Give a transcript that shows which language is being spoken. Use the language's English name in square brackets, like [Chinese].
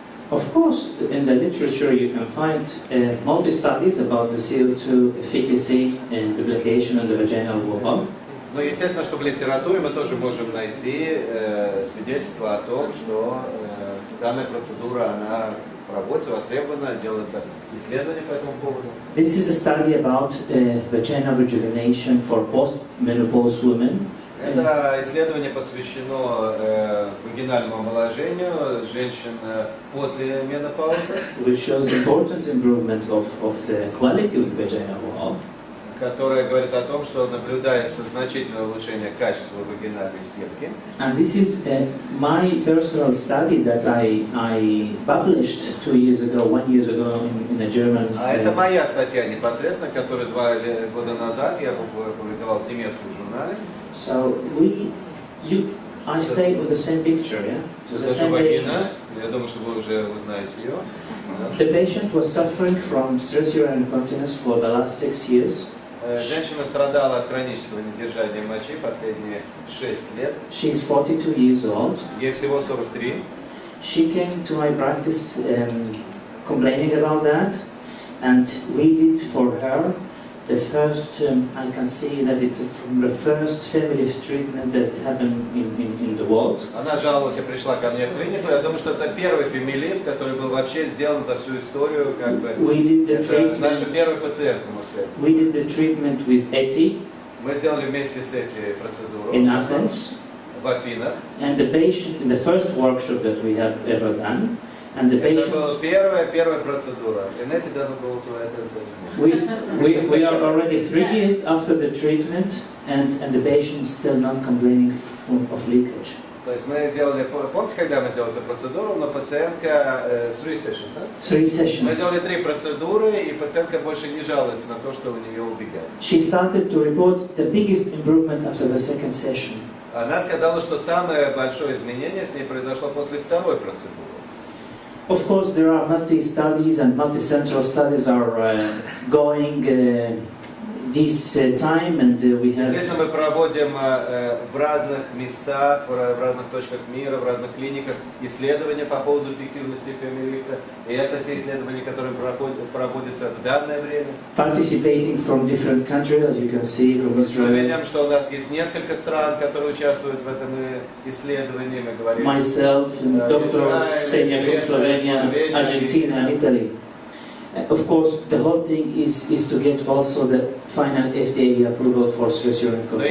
[English] Of course, in the literature you can find multi-studies about the CO2 efficacy and duplication of the vaginal wall. [Russian] Но естественно, что в литературе мы тоже можем найти свидетельства о том, что данная процедура, она в работе востребована, делаются исследования по этому поводу. [English] This is a study about vaginal rejuvenation for post-menopause women. [Russian] Это исследование посвящено вагинальному омоложению женщин после менопаузы, [English] Which shows important improvement of the quality of the vaginal wall. [Russian] которое говорит о том, что наблюдается значительное улучшение качества вагинальной стенки. [English] And this is my personal study that I published 1 year ago in a German. [Russian] А это моя статья непосредственно, которую 2 года назад я опубликовал в немецком журнале. [English] So I stayed with the same picture, yeah? So the same patient. [Russian] Я думаю, что вы уже узнаете ее. [English] The patient was suffering from stress urinary incontinence for the last 6 years. [Russian] Женщина страдала от хронического недержания мочи последние 6 лет. [English] She's 42 years old. [Russian] Ей всего 43. [English] She came to my practice complaining about that, and we did for her the first, I can see that it's from the first FemiLift treatment that happened in the world. [Russian] Она жаловалась и пришла ко мне в клинику. Я думаю, что это первый FemiLift, который был вообще сделан за всю историю, как бы. [English] We did the treatment. [Russian] Наша первая пациентка, можно сказать. [English] We did the treatment with Eti. [Russian] Мы сделали вместе с этой процедуру. [English] In Athens. [Russian] В Афинах. [English] And the patient in the first workshop that we have ever done. And the patient. [Russian] Это была первая процедура. [English] And it doesn't go to Athens anymore. We are already 3 years after the treatment, and the patient is still not complaining of leakage. [Russian] То есть мы делали, помните, когда мы сделали эту процедуру, но пациентка [English] 3 sessions, [Russian] да? [English] 3 sessions. [Russian] Мы сделали 3 процедуры, и пациентка больше не жалуется на то, что у нее убегает. [English] She started to report the biggest improvement after the second session. [Russian] Она сказала, что самое большое изменение с ней произошло после второй процедуры. [English] Of course, there are multi-studies and multi-central studies are going this time, and we have. [Russian] Естественно, мы проводим в разных местах, в разных точках мира, в разных клиниках исследования по поводу эффективности FemiLift. И это те исследования, которые проводятся в данное время. [English] Participating from different countries, as you can see from Israel. [Russian] Мы видим, что у нас есть несколько стран, которые участвуют в этом исследовании. Мы говорим. [English] Myself, and Dr. Ksenia from Slovenia, Argentina, and Italy. Of course, the whole thing is to get also the final FDA approval for stress urinary incontinence.